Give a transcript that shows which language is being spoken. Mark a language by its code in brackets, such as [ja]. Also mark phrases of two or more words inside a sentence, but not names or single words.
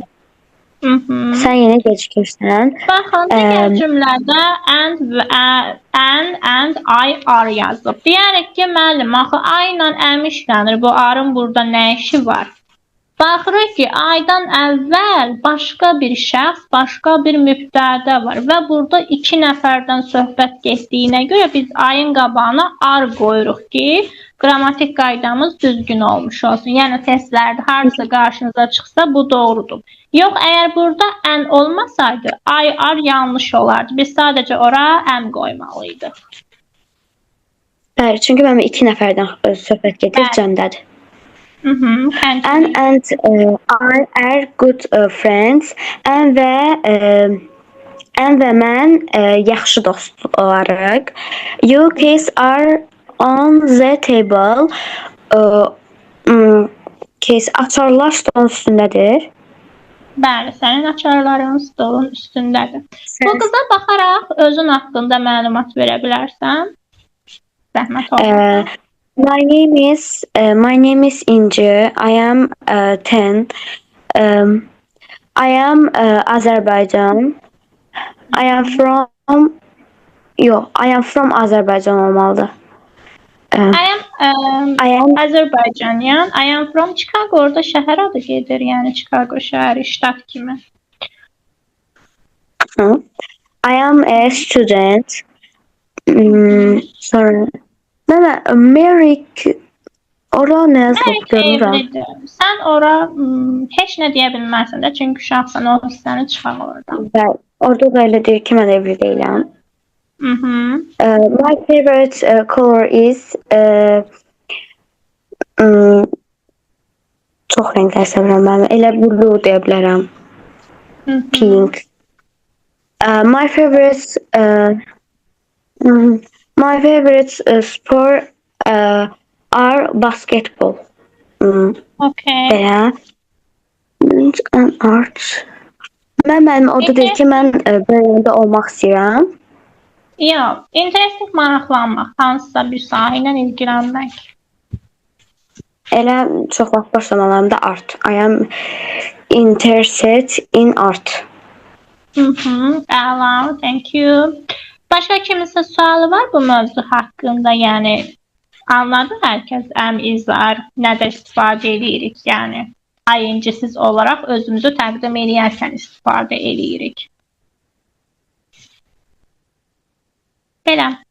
[az] Sən yenə gecikirsən. Baxın, digər cümlədə [en] and I are [az] yazılıb. Deyərək ki, müəllim, axı I ilə əm işlənir. Bu arın burada nə işi var? Baxırıq ki, aydan əvvəl başqa bir şəxs, başqa bir mübtədə var və burada 2 nəfərdən söhbət getdiyinə görə biz ayın qabağına ar qoyuruq ki, qrammatik qaydamız düzgün olmuş olsun. Yəni testlərdə harısı qarşınıza çıxsa bu doğrudur. Yox, əgər burada ən olmasaydı, [en] I are [az] yanlış olardı. Biz sadəcə ora əm qoymalıydıq. Bəli, çünki mənim 2 nəfərdən söhbət gedir, cəmdədir. [en] And I are good friends. [az] Ən və mən yaxşı dostlarıq. [en] You keys are on the table. [az] Keys açarlar stolun üstündədir. Bəli, sənin açarların stolun üstündədir. Bu qıza baxaraq özün haqqında məlumat verə bilərsən? Zəhmət olmasa. [en] My name is Inci. I am 10. I am Azerbaijan. I am from Azerbaijan olmalıdır. I am Azərbaycanyan. I am from Chicago. [az] Orada şəhər adı gedir. Yəni Chicago şəhəri, ştat kimi. [en] I am a student. Sorry. [az] Merrick ora nə yazılıb görürəm. Sən ora heç nə deyə bilməzsən də, çünki uşaqsan, o hissəni çıxaq oradan. Bəli, orada da elə deyir ki, mən evli deyiləm. [en] My favorite color is [az] çox rənglər sevirəm mən. Elə blue deyə bilərəm. Pink. [en] My favorite sport are basketball. Okay. Belə. And art. [az] Mənim orada deyir ki, mən bölümdə olmaq istəyirəm. Yox, interaktiv maraqlanmaq, hansısa bir sahə ilə ilgilənmək. Elə çox vaxt boş zamanlarımda art. [en] I am interested in art. Əla, thank you. [az] Başqa kiminsə sualı var bu mövzu haqqında? Yəni anladı hər kəs izar, nədə istifadə edirik, yəni ING-siz olaraq özümüzü təqdim edərkən istifadə edirik. Belə.